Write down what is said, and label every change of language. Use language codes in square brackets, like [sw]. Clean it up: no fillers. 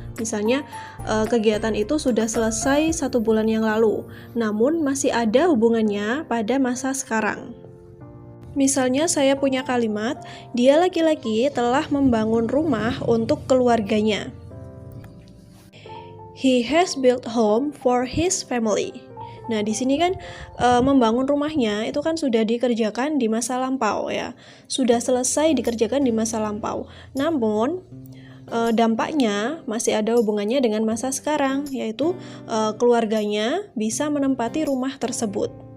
[id] Misalnya kegiatan itu sudah selesai 1 bulan yang lalu, namun masih ada hubungannya pada masa sekarang. Misalnya saya punya kalimat, dia laki-laki telah membangun rumah untuk keluarganya. [en] He has built home for his family. [id] Nah, di sini kan membangun rumahnya itu kan sudah dikerjakan di masa lampau ya. Sudah selesai dikerjakan di masa lampau. Namun dampaknya masih ada hubungannya dengan masa sekarang, yaitu keluarganya bisa menempati rumah tersebut.